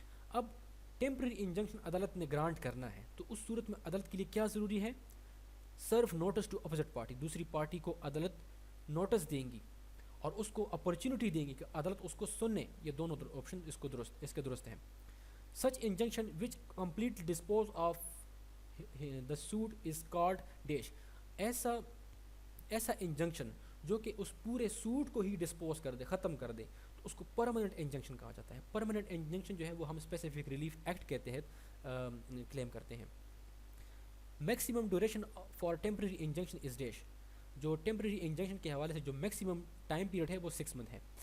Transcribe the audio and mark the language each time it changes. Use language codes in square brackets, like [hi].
[ur] اب temporary injunction عدالت نے گرانٹ کرنا ہے تو اس صورت میں عدالت کے لیے کیا ضروری ہے؟ [en] Serve notice to opposite party. [ur] دوسری پارٹی کو عدالت نوٹس دیں گی اور اس کو اپرچونٹی دیں گی کہ عدالت اس کو سننے. یہ دونوں آپشن اس کے درست ہیں. [en] Such injunction which complete dispose of the suit is called dash. [ur] ایسا انجنکشن جو کہ اس پورے سوٹ کو ہی ڈسپوز کر دے، ختم کر دے، تو اس کو پرماننٹ انجنکشن کہا جاتا ہے. پرماننٹ انجنکشن جو ہے وہ ہم اسپیسیفک ریلیف ایکٹ کے تحت کلیم کرتے ہیں. [en] Maximum duration for temporary injunction is dash. [ur] جو ٹیمپرری انجنکشن کے حوالے سے جو میکسیمم ٹائم پیریڈ ہے وہ 6 منتھ ہے.